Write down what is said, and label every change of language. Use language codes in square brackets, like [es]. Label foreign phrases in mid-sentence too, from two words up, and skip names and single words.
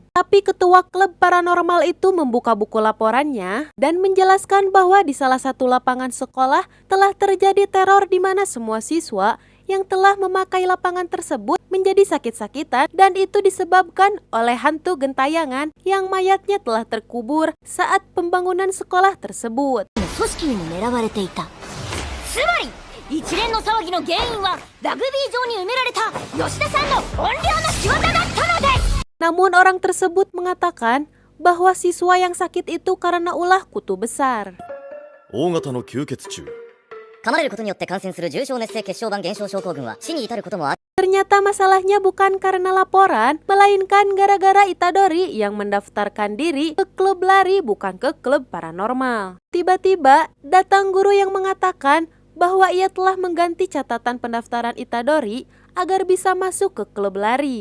[id] Tapi ketua klub paranormal itu membuka buku laporannya dan menjelaskan bahwa di salah satu lapangan sekolah telah terjadi teror di mana semua siswa yang telah memakai lapangan tersebut menjadi sakit-sakitan, dan itu disebabkan oleh hantu gentayangan yang mayatnya telah terkubur saat pembangunan sekolah tersebut. [ja] 一連の騒ぎの原因はラグビー場に埋められた吉田さんの怨霊の仕業だったのです。 [id] Namun orang tersebut mengatakan bahwa siswa yang sakit itu karena ulah kutu besar. [ja] 大型の吸血虫。噛まれることによって感染する重症熱性血小板減少症候群は死に至ることもある。 [id] Ternyata masalahnya bukan karena laporan, melainkan gara-gara Itadori yang mendaftarkan diri ke klub lari bukan ke klub paranormal. Tiba-tiba datang guru yang mengatakan bahwa ia telah mengganti catatan pendaftaran Itadori agar bisa masuk ke klub lari.